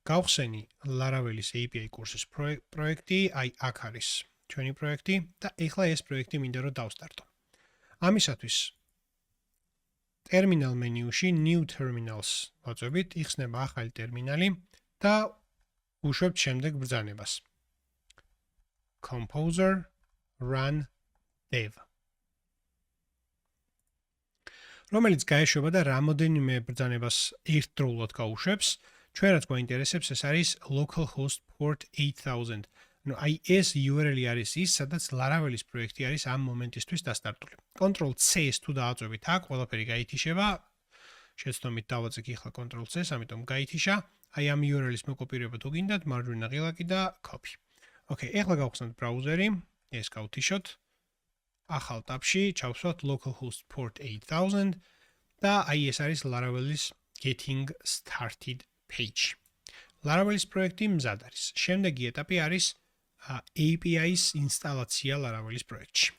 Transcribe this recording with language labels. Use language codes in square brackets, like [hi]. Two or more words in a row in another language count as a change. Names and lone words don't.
[ka] გავხსენი Laravel-ის API კურსის პროექტი, აი აქ არის ჩვენი პროექტი და ეხლა ეს პროექტი მინდა რომ დავსტარტო. ამისათვის [en] terminal menu- [ka] ში [en] new terminals [ka] ვაწვევით, იხსნება ახალი ტერმინალი და უშვებთ შემდეგ ბრძანებას. [en] Composer run dev. [ka] რომელიც გაეშვება და რამოდენიმე ბრძანებას ერთდროულად გაუშვებს, ჩვენ რაც გვაინტერესებს ეს არის [en] localhost port 8000. [ka] Ну, აი ეს URL-ი არის ის, სადაც Laravel-ის პროექტი არის ამ მომენტისთვის დასტარტული. Ctrl+C-ს თუ დააწვევით აქ, ყველაფერი გაითიშება. შეცდომით დავაწყე ახლა Ctrl+C-ს, ამიტომ გაითიშა. აი ამ URL-ის მოკოპირება თუ გინდათ, მარჯვენა ღილაკი და copy. Okay, ეხლა გავხსნათ ბრაუზერი, ეს გავთიშოთ. ახალ ტაბში ჩავსვათ [en] localhost port 8000 [ka] და აი ეს არის Laravel-ის [en] getting started page. [ka] Laravel-ის პროექტი მზად არის. შემდეგი ეტაპი არის API-ის ინსტალაცია Laravel-ის პროექტში.